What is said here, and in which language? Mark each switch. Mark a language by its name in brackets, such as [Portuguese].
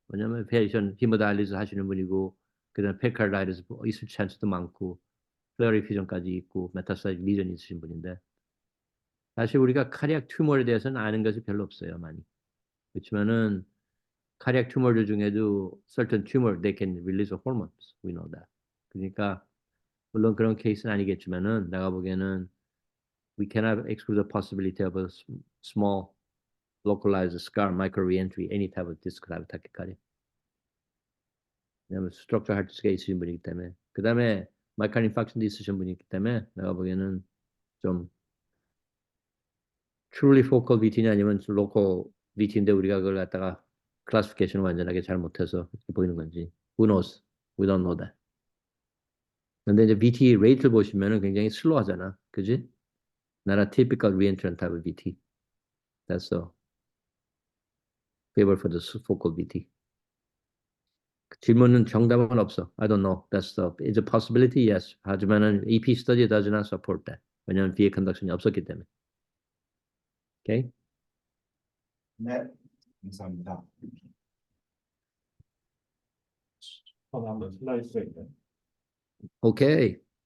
[Korean] 왜냐면 patient hemodialysis 하시는 분이고 그다음 pericarditis 있을 찬스도 많고 pleural effusion까지 있고 metastatic lesion 있으신 분인데 사실 우리가 카디악 튜머에 대해서는 아는 것이 별로 없어요, 많이. 그렇지만은 [English] cardiac tumor 중에도 certain tumor they can release hormones. We know that. [Korean] 그러니까 물론 그런 케이스는 아니겠지만은 내가 보기에는 [English] we cannot exclude the possibility of a small localized scar, micro reentry, any type of disc type tachycardia. [Korean] 왜냐면 structural heart disease 있으신 분이기 때문에 그 다음에 myocardial infarction도 있으신 분이기 때문에 내가 보기에는 좀 truly focal VT냐 아니면 local VT인데 우리가 그걸 갖다가 클래시피케이션을 완전하게 잘 못해서 이렇게 보이는 건지 [English] who knows? We don't know that. [Korean] 근데 이제 VT 레이트를 보시면은 굉장히 슬로우하잖아, 그지? [English] Not a typical reentrant type of VT. That's a favor for the focal VT. [Korean] 질문은 정답은 없어. [English] I don't know. That's it's a possibility, yes. [Korean] 하지만은 [English] EP study does not support that. [Korean] 왜냐면 VA conduction이 없었기 때문에. [English] Okay? [Korean] 네. 감사합니다. 저는 한번 슬라이드가 있네. [English] Okay.